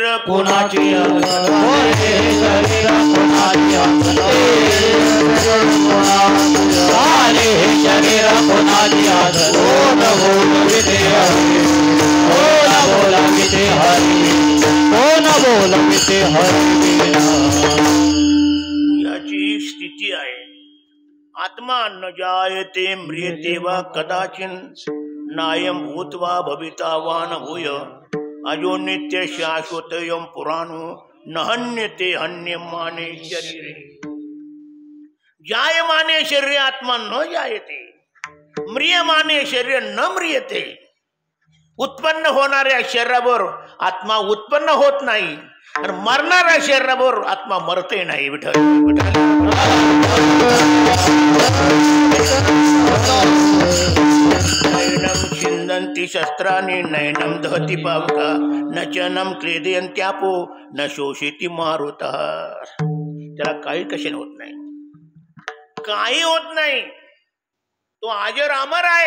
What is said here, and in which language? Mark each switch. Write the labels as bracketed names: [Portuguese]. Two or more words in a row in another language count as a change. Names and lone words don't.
[Marathi] कोणाची चाले शरीर कोणाची चाले शरीर कोणाची कोण बोलविते हरी कोण बोलविते हरी कोण बोलविते हरी. याची स्थिती आहे. [Sanskrit] आत्मा न जायते म्रियते वा कदाचिन नायम भूत्वा भविता वा न भूय अजो नित्य शाश्वतयम पुराणो न हन्यते हन्यमाने शरीरे. जायमाने शरीर आत्मा न जायते, म्रियमाने शरीर न म्रियते. [Marathi] उत्पन्न होणाऱ्या शरीरावर आत्मा उत्पन्न होत नाही आणि मरणाऱ्या शरीरावर आत्मा मरते नाही. [Sanskrit] विठ्ठल नैनम छिंदन्ति शस्त्राणि नैनम दहति पावका न चनम क्लेदयन्त्यापो न शोषिति मारुतः. [Marathi] त्याला काही कशाने होत नाही, काही होत नाही. तो अजर अमर आहे.